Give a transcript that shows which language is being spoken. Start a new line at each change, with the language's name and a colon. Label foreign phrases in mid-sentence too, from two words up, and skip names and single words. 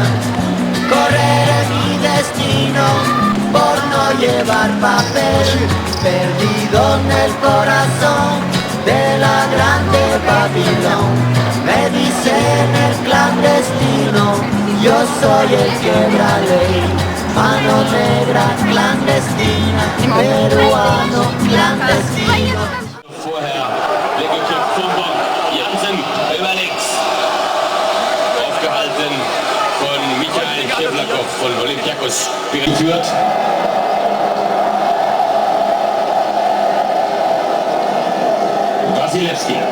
Spanish: Correré mi destino por no llevar papel, perdido en el corazón de la grande Babilón. Me dicen el clandestino, yo soy el quebra ley. Mano negra clandestina, peruano clandestino.
German: Vorher weggekippt vom Bock. Jansen über links. Aufgehalten von Michael Kevlakov von Olympiakos geführt. Wasilewski.